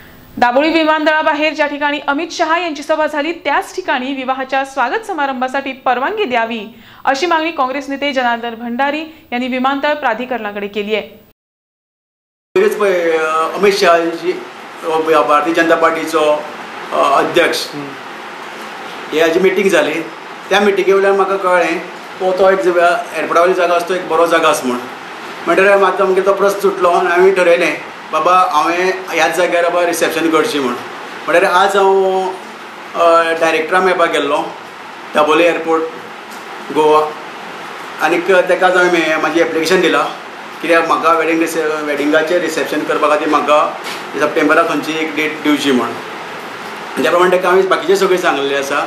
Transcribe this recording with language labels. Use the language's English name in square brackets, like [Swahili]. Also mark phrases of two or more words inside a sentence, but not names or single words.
[Marathi] दाबोळी विमानतळाबाहेर ज्या ठिकाणी अमित शहा यांची सभा झाली त्याच ठिकाणी विवाहाच्या स्वागत समारंभासाठी परवानगी द्यावी अशी मागणी काँग्रेस नेते जनार्दन भंडारी यांनी विमानतळ प्राधिकरणाकडे केली आहे। [Konkani] अमित शहाची भारतीय जनता पार्टीचो अध्यक्ष याची मीटिंग जाली। त्या मिटिंगे वयल्यान म्हाका कळ्ळें तो एक एअरपोर्टा वयली जागा आसा तो एक बरो जागा आसा म्हणटकीर मात आमगे तो प्रस्न सुटलो आनी हांवें ठरयलें बाबा हांवें ह्याच जाग्यार बाबा रिसेप्शन करचें म्हणटकीर आज हांव डायरेक्टरा मेळपाक गेल्लो दाबोळी एअरपोर्ट गोवा आनीक ताकाच हांवें म्हाजी एप्लिकेशन दिलां कित्याक म्हाका वेडिंगाचें रिसेप्शन करपा खातीर म्हाका सप्टेंबराक खंयची एक डेट दिवची म्हण त्या प्रमाणे ताका हांवें बाकीचें सगळें सांगलेलें आसा।